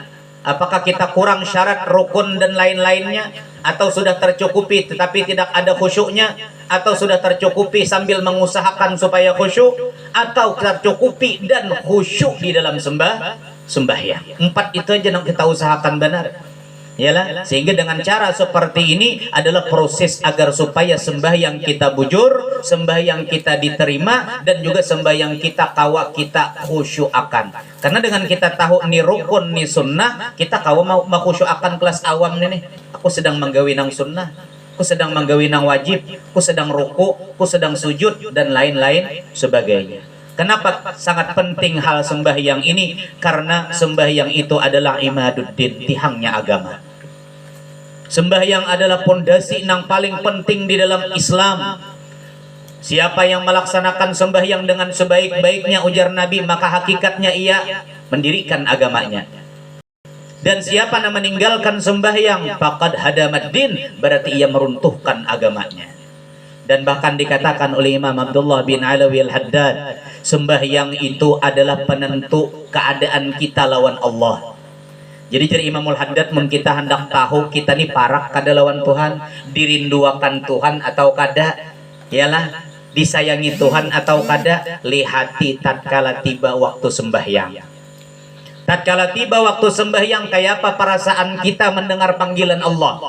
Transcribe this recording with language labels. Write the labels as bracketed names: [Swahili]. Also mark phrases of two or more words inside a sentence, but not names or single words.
[Indonesian] Apakah kita kurang syarat rukun dan lain-lainnya, atau sudah tercukupi tetapi tidak ada khusyuknya, atau sudah tercukupi sambil mengusahakan supaya khusyuk, atau tercukupi dan khusyuk di dalam sembahyang. 4 itu aja yang kita usahakan benar. [Banjar] Yalah, sehingga dengan cara seperti ini adalah proses agar supaya sembahyang kita bujur, sembahyang kita diterima, dan juga sembahyang kita kawa kita khusyuk akan. Karena dengan kita tahu ni rukun ni sunnah, kita kawa mau khusyuk akan kelas awam nih. Aku sedang menggawi nang sunnah, aku sedang menggawi nang wajib, aku sedang ruku, aku sedang sujud dan lain-lain sebagainya. [Indonesian] Kenapa sangat penting hal sembahyang ini? Karena sembahyang itu adalah imaduddin, tihangnya agama. Sembahyang adalah pondasi yang paling penting di dalam Islam. Siapa yang melaksanakan sembahyang dengan sebaik-baiknya, ujar Nabi, maka hakikatnya ia mendirikan agamanya. Dan siapa yang meninggalkan sembahyang, [Arabic] فقد هدم الدين, [Indonesian] berarti ia meruntuhkan agamanya. Dan bahkan dikatakan oleh Imam Abdullah bin Alawi Al-Haddad, sembahyang itu adalah penentu keadaan kita lawan Allah. [Banjar] Jadi dari Imamul Haddad kita hendak tahu kita nih parak kada lawan Tuhan, dirinduakan Tuhan atau kada, ialah disayangi Tuhan atau kada, lihati tatkala tiba waktu sembahyang. [Indonesian] Tatkala tiba waktu sembahyang, kayak apa perasaan kita mendengar panggilan Allah?